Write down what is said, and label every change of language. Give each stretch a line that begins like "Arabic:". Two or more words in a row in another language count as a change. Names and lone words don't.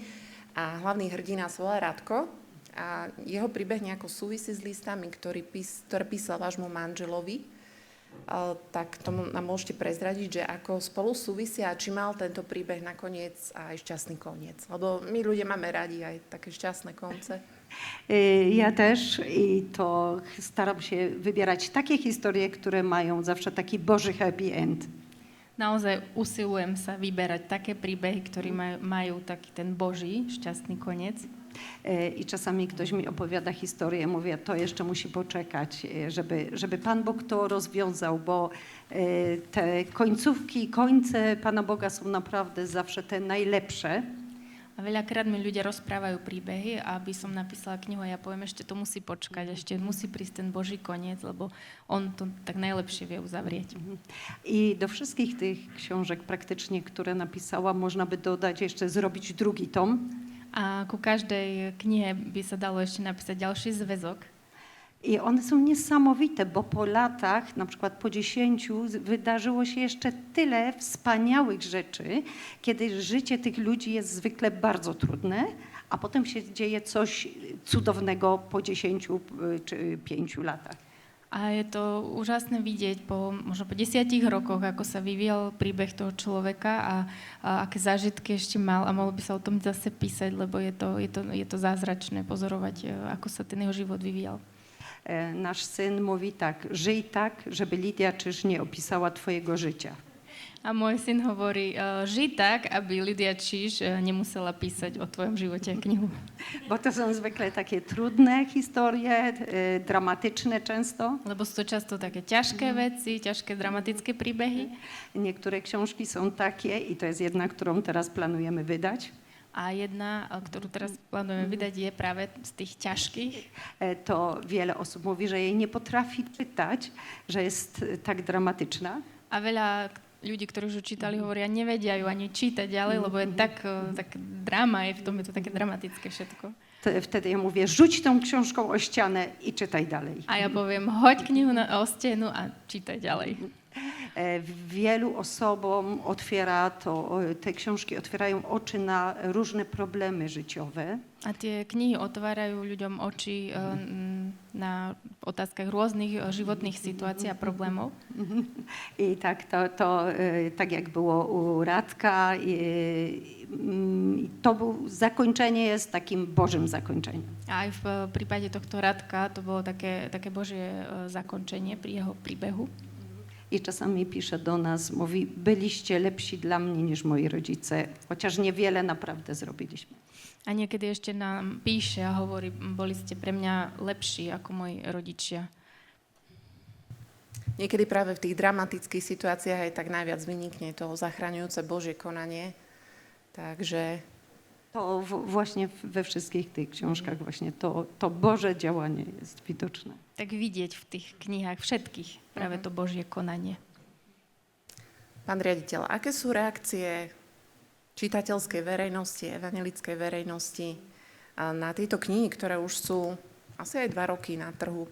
Slovak: A hlavný hrdina sa volá Radko. A jeho príbeh nejako súvisí s listami, ktoré písal vášmu manželovi. Tak tomu nám môžete prezradiť, že ako spolu súvisia a či mal tento príbeh nakoniec aj šťastný koniec. Lebo my ľudia máme radi aj také šťastné konce.
Polish: Ja też i to staram się wybierać takie historie, które mają zawsze taki Boży
English: happy end.
Slovak: Naozaj usilujem sa vyberať také príbehy, ktorí majú taký ten Boží šťastný koniec.
Polish: I czasami ktoś mi opowiada historię, mówię, to jeszcze musi poczekać, żeby Pan Bóg to rozwiązał, bo te końcówki, końce Pana Boga są naprawdę zawsze te najlepsze.
Slovak: A veľakrát mi ľudia rozprávajú príbehy a aby som napísala knihu a ja poviem, ešte to musí počkať, ešte musí prísť ten Boží koniec, lebo on to tak najlepšie vie uzavrieť.
Polish: I do wszystkich tych książek praktycznie, które napisała, można by dodać jeszcze zrobić drugi tom.
Slovak: A ku každej knihe by sa dalo ešte napísať ďalší zväzok.
Polish: I one są niesamowite, bo po latach, na przykład po 10, wydarzyło się jeszcze tyle wspaniałych rzeczy, kiedy życie tych ludzi jest zwykle bardzo trudne, a potem się dzieje coś cudownego po 10 czy 5 latach.
Slovak: A je to úžasné vidieť možno po 10 rokoch, ako sa vyvíjal príbeh toho človeka a aké zážitky ešte mal a mohlo by sa o tom zase písať, lebo je to zázračné pozorovať, ako sa ten jeho život vyvíjal.
Polish: Nasz syn mówi tak, żyj tak, żeby Lidia Czyż nie opisała twojego życia.
Slovak: A môj syn hovorí, žij tak, aby Lidia Czyż nemusela písať o tvojom živote knihu.
Polish: Bo to są zwykle takie trudne historie, dramatyczne często.
Slovak: Lebo sú to často také ťažké veci, ťažké dramatické príbehy.
Polish: Niektóre książki są takie i to jest jedna, którą teraz planujemy wydać.
Slovak: A jedna, ktorú teraz plánujeme vydať, je práve z tých ťažkých.
Polish: To wiele osób mówi, że jej nie potrafi czytać, że jest tak dramatyczna.
Slovak: A veľa ľudí, ktorí už čítali, hovoria, nevedia ju ani čítať ďalej, lebo je tak drama, je v tom, je to také dramatické všetko.
Polish: Wtedy ja mówię, rzuć tą książką o ścianę i czytaj dalej.
Slovak: A ja poviem, hoď knihu o stenu a čítaj ďalej.
Polish: Wielu osobom te książki otwierają oczy na różne problemy życiowe.
Slovak: A tie knihy otvárajú ľuďom oči na otázkach rôznych životných situácií a problémov.
Polish: I tak tak jak było u Radka, zakończenie jest takim Bożym zakończeniem.
Slovak: A aj v prípade tohto Radka to bolo také Božie zakončenie pri jeho príbehu.
Polish: I czasami pisze do nas, mówi, byliście lepsi dla mnie niż moi rodzice, chociaż niewiele naprawdę zrobiliśmy.
Slovak: A niekedy ešte nám píše a hovorí, boli ste pre mňa lepší ako moji rodičia. Niekedy práve v tých dramatických situáciách aj tak najviac vynikne to zachraňujúce Božie konanie. Takže
Polish: To właśnie we wszystkich tych książkach właśnie to Boże działanie jest widoczne.
Slovak: Tak vidieť v tých knihách všetkých práve to Božie konanie. Pán riaditeľ, aké sú reakcie čitateľskej verejnosti, evanjelickej verejnosti na tieto knihy, ktoré už sú asi aj 2 roky na trhu?